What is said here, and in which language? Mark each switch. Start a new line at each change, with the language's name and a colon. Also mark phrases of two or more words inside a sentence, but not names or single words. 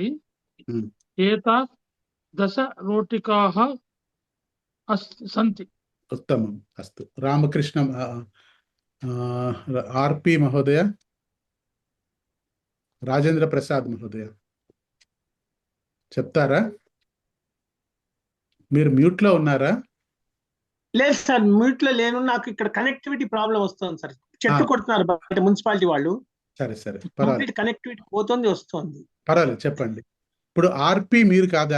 Sanskrit: एताः 10 रोटिकाः सन्ति. उत्तमम्. अस्तु. रामकृष्ण आर्पि महोदय.
Telugu: राजेंद्र प्रसाद महोदय చెప్తారా? మీరు మ్యూట్ లో ఉన్నారా? లేదు సార్, మ్యూట్ లో లేను. నాకు ఇక్కడ
English: connectivity problem
Telugu: వస్తుంది సార్. చెట్టు కొడుతున్నారు బయట మున్సిపాలిటీ వాళ్ళు. సరే సరే, కంప్లీట్ పర్వాలేదు కనెక్టివిటీ పోతుంది వస్తుంది. పర్వాలేదు, చెప్పండి. ఇప్పుడు ఆర్పి మీరు కాదా?